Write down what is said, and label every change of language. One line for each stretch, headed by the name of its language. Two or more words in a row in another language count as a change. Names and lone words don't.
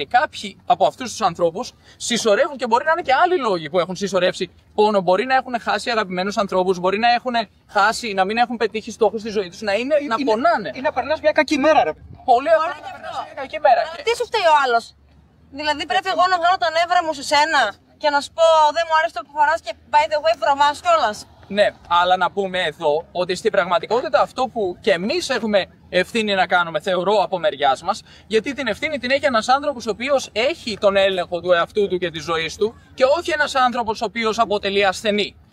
Greek: Κάποιοι από αυτούς τους ανθρώπους συσσωρεύουν και μπορεί να είναι και άλλοι λόγοι που έχουν συσσωρεύσει πόνο. Μπορεί να έχουν χάσει αγαπημένους ανθρώπους, μπορεί να έχουν χάσει, να μην έχουν πετύχει στόχους στη ζωή τους, να πονάνε. Ή να περνάς μια κακή μέρα, ρε. Πολύ ωραία να περνάς μια κακή μέρα. Τι σου φταίει ο άλλος? Δηλαδή πρέπει εγώ να βγάλω τα νεύρα μου σε σένα και να σου πω δεν μου αρέσει το που φοράς και
English: by the way
Greek: βρωμάς κιόλας. Ναι, αλλά να πούμε εδώ ότι στην πραγματικότητα αυτό που και εμείς έχουμε ευθύνη να κάνουμε, θεωρώ από μεριάς μας, γιατί την ευθύνη την έχει ένας άνθρωπος ο οποίος έχει τον έλεγχο του εαυτού του και της ζωής του και όχι ένας άνθρωπος ο οποίος αποτελεί ασθενή.